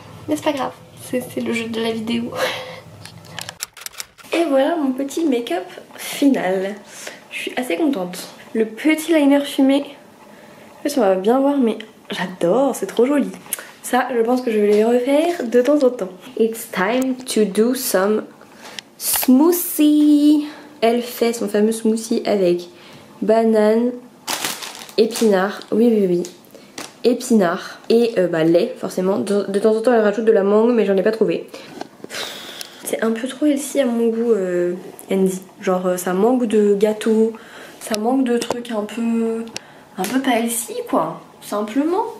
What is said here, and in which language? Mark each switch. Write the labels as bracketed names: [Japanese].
[French] Mais c'est pas grave, c'est le jeu de la vidéo. Et voilà mon petit make-up final. Je suis assez contente. Le petit liner fumé, je sais pas si on va bien voir, mais j'adore, c'est trop joli. Ça, je pense que je vais les refaire de temps en temps. [English] It's time to do some smoothie. [French] Elle fait son fameux smoothie avec banane, épinard, oui, épinard et lait forcément. De temps en temps elle rajoute de la mangue mais j'en ai pas trouvé. C'est un peu trop healthy à mon goût, Andy. Genre ça manque de gâteau, ça manque de trucs un peu pas healthy quoi, simplement.